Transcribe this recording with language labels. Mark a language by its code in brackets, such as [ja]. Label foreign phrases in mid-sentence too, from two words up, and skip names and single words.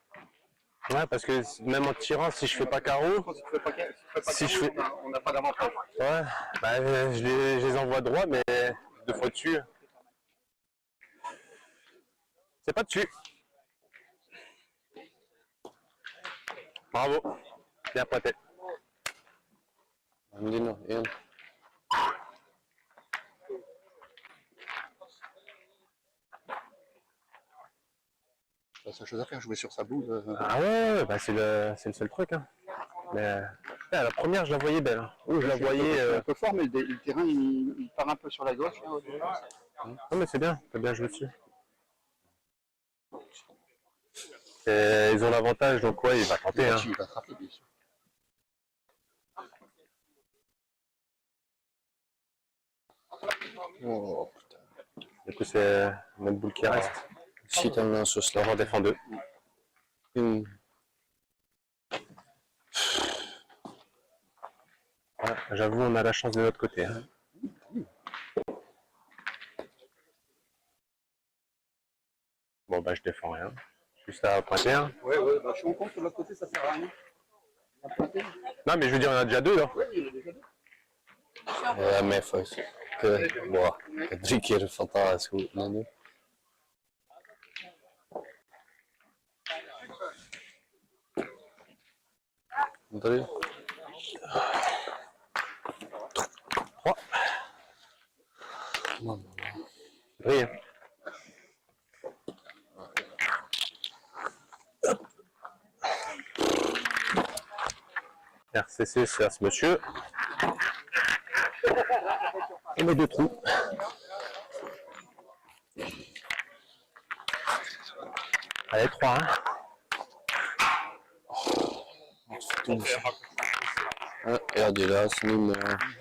[fr] Ouais, parce que même en tirant, si je fais pas carreau, On n'a pas d'avantage. ouais, bah, je les envoie droit, mais 2 fois dessus. C'est pas dessus. Bravo. Bien pointé. [nl] We hebben die nog één. [fr] La seule chose à faire, jouer sur sa boule. Ah ouais, bah c'est le seul truc. Hein. Mais la première, je la voyais belle. Hein. Ouh, je la voyais. Je suis un peu fort, mais le terrain il part un peu sur la gauche. Là, Non, mais c'est bien, t'as bien joué dessus. Et ils ont l'avantage, donc ouais, il va tenter. Hein. Il va frapper, bien sûr. Oh, putain. Du coup, c'est notre boule qui reste. [nl] Schiet hem nou zo [fr] On [nl] slecht. [fr] en défend deux. Hmm. Ouais, j'avoue, on a la chance de l'autre côté. Hein. Bon, bah, je défends rien. Juste à pointer. Hein. Ouais, bah, je suis en compte de l'autre côté, ça sert à rien. Non, mais je veux dire, on en a déjà deux là. Oui, il y en a déjà deux. [nl] Ja, mijn fout. Wow, ik heb 3 keer fantastisch goed. Nee, nee. Drie. [fr] Trois. Brille. RCC, c'est à ce monsieur. On met deux trous. Allez, 3. Hein. [nl] Ja, die laatste niet meer.